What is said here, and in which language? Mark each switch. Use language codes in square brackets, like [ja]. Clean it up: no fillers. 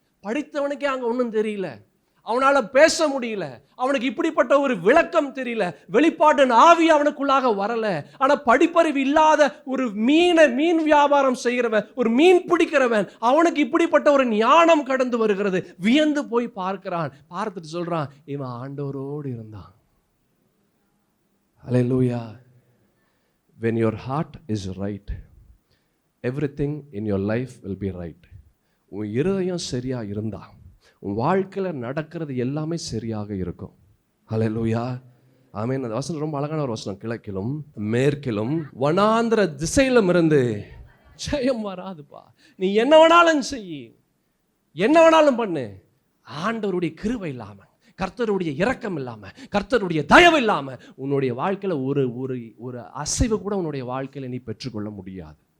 [ta] படித்தவனுக்கே அங்க ஒன்றும் தெரியல, அவனால பேச முடியல, அவனுக்கு இப்படிப்பட்ட ஒரு விளக்கம் தெரியல, வெளிப்பாட்டின் ஆவி அவனுக்குள்ளாக வரல. ஆனா படிப்பறிவு இல்லாத ஒரு மீன் வியாபாரம் செய்கிறவன், ஒரு மீன் பிடிக்கிறவன், அவனுக்கு இப்படிப்பட்ட ஒரு ஞானம் கடந்து வருகிறது. வியந்து போய் பார்க்கிறான். பார்த்துட்டு சொல்றான், இவன் ஆண்டவரோடு இருந்தான். ஹல்லேலூயா. [en] When your heart is right, everything in your life will be right. [ta] உன் இருதயம் சரியா இருந்தா உன் வாழ்க்கையில் நடக்கிறது எல்லாமே சரியாக இருக்கும். ஹல்லேலூயா, ஆமென். அந்த வசனம் ரொம்ப அழகான ஒரு வசனம். கிழக்கிலும் மேற்கிலும் வனாந்திர திசையிலும் இருந்து ஜெயம் வராதுப்பா. நீ என்ன வேணாலும் செய், என்ன வேணாலும் பண்ணு, ஆண்டவருடைய கிருபை இல்லாம, கர்த்தருடைய இரக்கம் இல்லாம, கர்த்தருடைய தயவு இல்லாம உன்னுடைய வாழ்க்கையில ஒரு அசைவு கூட உன்னுடைய வாழ்க்கையில நீ பெற்றுக்கொள்ள முடியாது.